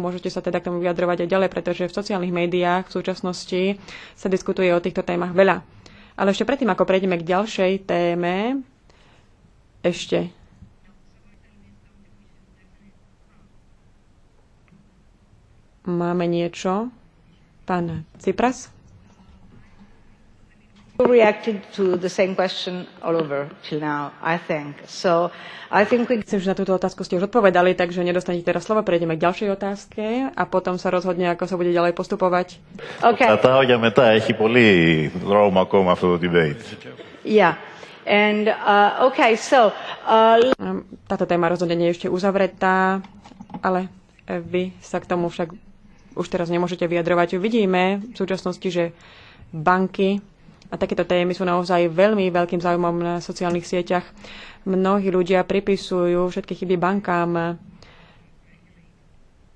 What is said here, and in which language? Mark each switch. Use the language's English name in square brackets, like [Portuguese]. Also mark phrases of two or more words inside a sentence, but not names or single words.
[Slovak] Môžete sa teda k tomu vyjadrovať aj ďalej, pretože v sociálnych médiách v súčasnosti sa diskutuje o týchto témach veľa. Ale ešte predtým, ako prejdeme k ďalšej téme, ešte máme niečo. Pán Tsipras. [English] Reacted to the same question all over till now, I think. So I think [Slovak] Myslím, že na túto otázku ste už odpovedali, takže nedostanete teraz slovo. Prejdeme k ďalšej otázke a potom sa rozhodne, ako sa bude ďalej postupovať. Okay. [Greek] Κατάω για μετά. Έχει πολύ δρόμο ακόμα αυτό το debate. [English] Yeah. And okay, so [Slovak] Táto téma rozhodne nie je ešte uzavretá, ale vy sa k tomu však už teraz nemôžete vyjadrovať. Vidíme v súčasnosti, že banky a takéto témy sú naozaj veľmi veľkým záujmom na sociálnych sieťach. Mnohí ľudia pripisujú všetky chyby bankám.